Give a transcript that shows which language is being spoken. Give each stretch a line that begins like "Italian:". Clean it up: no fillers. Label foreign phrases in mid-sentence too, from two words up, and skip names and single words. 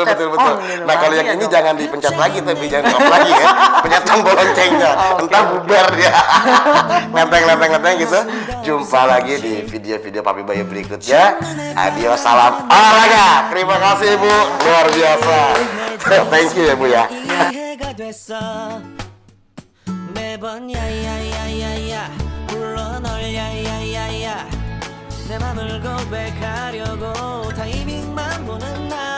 Indonesian: on gitu. Nah kalau yang ini jangan dipencet lagi, tapi jangan di off lagi ya, pencet tombol loncengnya, entah bubar ya. Lenteng gitu. Jumpa lagi di video-video Papi Bayu berikutnya. Adios, salam olahraga. Terima kasih Bu, luar biasa.
English: Thank you
Indonesian: ya Bu ya.
Korean: 매번 야야야야야 불러 널 야야야야 내 맘을 고백하려고 타이밍만 보는